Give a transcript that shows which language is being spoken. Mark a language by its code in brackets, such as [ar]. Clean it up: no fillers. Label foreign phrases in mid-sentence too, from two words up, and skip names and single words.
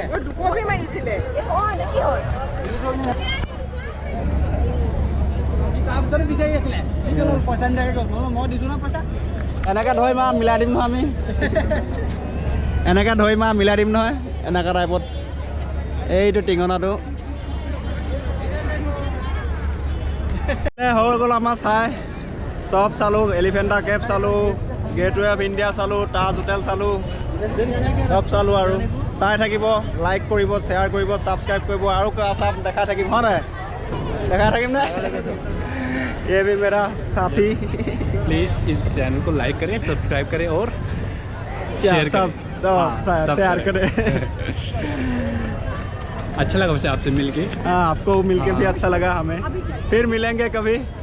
[as] এনেকৈ ধৰি মা মিলাই দিম নহয় আমি এনেকৈ ধৰি মা মিলাই দিম নহয় এনেকুৱা টাইপত এইটো টিঙনাটো হৈ গ'ল আমাৰ চাই চব চালোঁ এলিফেণ্টা কেভ চালোঁ गेटवे ऑफ इंडिया চালোঁ তাজ হোটেল চালোঁ চব চালোঁ আৰু চাই থাকিব লাইক কৰিব শ্বেয়াৰ কৰিব ছাবস্ক্ৰাইব কৰিব আৰু চব দেখাই থাকিম হয় নাই দেখাই থাকিম নে [hi] ये भी मेरा साथी प्लीज इस चैनल को लाइक करें सब्सक्राइब करें और शेयर करें अच्छा लगा वैसे आपसे मिलके हाँ आपको मिलके भी अच्छा लगा हमें फिर मिलेंगे कभी